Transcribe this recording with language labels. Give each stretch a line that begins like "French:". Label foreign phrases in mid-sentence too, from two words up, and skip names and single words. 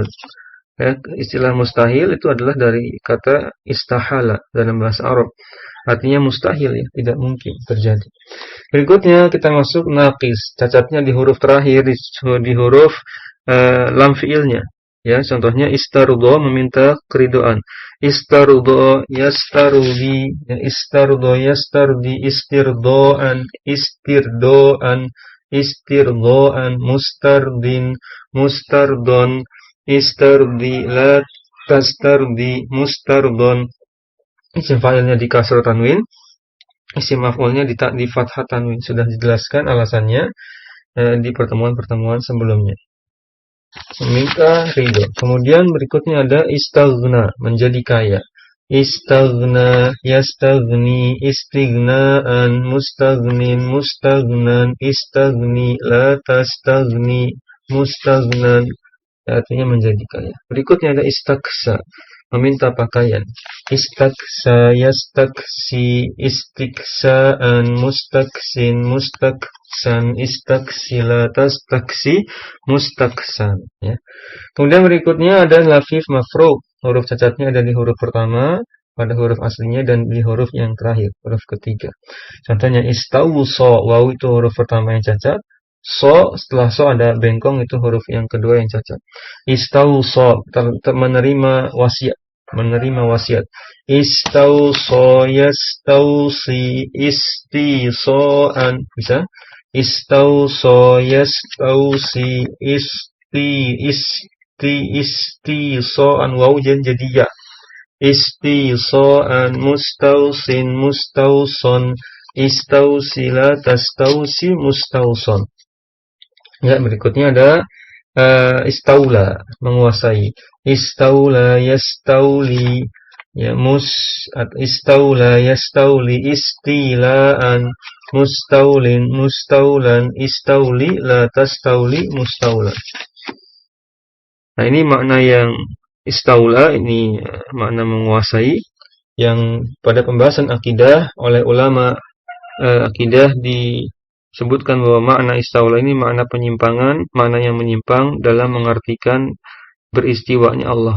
Indonesian: Ya, istilah mustahil itu adalah dari kata istahala dalam bahasa Arab. Artinya mustahil ya, tidak mungkin terjadi. Berikutnya kita masuk naqis. Cacatnya di huruf terakhir, di huruf lam fiilnya. Ya, contohnya istarudho, meminta keridoan.
Arabic: استرضى يسترضي، يا، استرضى يسترضي، استرضاء، استرضاء، استرضاء، مسترضٍ، مسترضًى، استرضِ، لا تسترضِ، مسترضًى.
Indonesian: Isim fa'ilnya di
Arabic: كسرة تنوين,
Indonesian: isim maf'ulnya di
Arabic: فتحة تنوين.
Indonesian: Sudah dijelaskan alasannya di pertemuan-pertemuan sebelumnya. Meminta ridho. Kemudian berikutnya ada istaghna, menjadi kaya.
Arabic: استغنى، يستغني، استغناء، مستغنٍ، مستغنًى، استغنِ، لا تستغنِ، مستغنًى.
Indonesian: Artinya menjadi kaya. Berikutnya ada istaksa, meminta pakaian.
Arabic: استكسى، يستكسي، استكساء، مستكسٍ، مستكسًى، استكسِ لا، تستكسِ، مستكسًى.
Indonesian: Ya. Kemudian berikutnya ada
Arabic: لفيف مفروق.
Indonesian: Huruf cacatnya ada di huruf pertama pada huruf aslinya dan di huruf yang terakhir, huruf ketiga. Contohnya istawuso, waw itu huruf pertama yang cacat. So, setelah so ada bengkong, itu huruf yang kedua yang cacat. Istauso, menerima wasiat. Menerima wasiat.
Arabic: استوصى يستوصي استيصاء.
Indonesian: Bisa?
Arabic: استوصى يستوصي استيصاء.
Indonesian: Waw jadi ya.
Arabic: استيصاء مستوصٍ مستوصًى. استوصِ لا تستوصِ مستوصًى.
Indonesian: Ya, berikutnya ada istaula, menguasai.
Arabic: استولى يستولي، يا استولى يستولي استيلاء، مستولٍ مستولًى، استولِ لا تستولِ مستولًى.
Indonesian: Nah, ini makna yang istaula, ini makna menguasai, yang pada pembahasan akidah oleh ulama akidah disebutkan bahwa makna istaula ini makna penyimpangan, makna yang menyimpang dalam mengartikan beristiwanya Allah.